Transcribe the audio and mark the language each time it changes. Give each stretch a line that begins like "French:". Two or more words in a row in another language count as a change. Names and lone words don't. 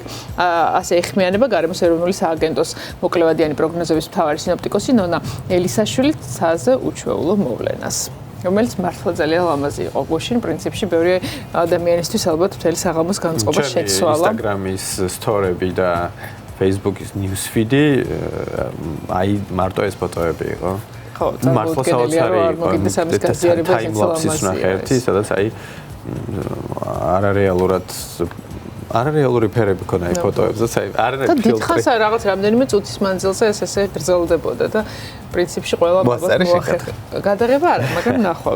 Georgian: ასე ეხმიანება გარემოს ეროვნული სააგენტოს მოკლევადიანი პროგნოზების მთავარი სინოპტიკოსი ნონა ელისაშვილი ცაზე უჩვეულო მოვლენას. რომელიც მართლა ძალიან ლამაზი იყო გუშინ პრინციპში ბევრი ადამიანისთვის ალბათ მთელი საღამოს განწყობა შეცვალა. Instagram-ის სტორები და Facebook-ის
English: news feed-
Georgian: ი აი მარტო ეს ფოტოები იყო. ხო, მართლა საოცარი იყო. time-lapse-ის ნახე, სადაც აი არარეალური ფერები ქონა აი ფოტოებზე, აი არ არის ფილტრი. და დიდხანს რაღაც რამდენიმე წუთის მანძილზე ესე გრძელდებოდა და პრინციპში ყველა გადაღება არა, მაგრამ ნახვა.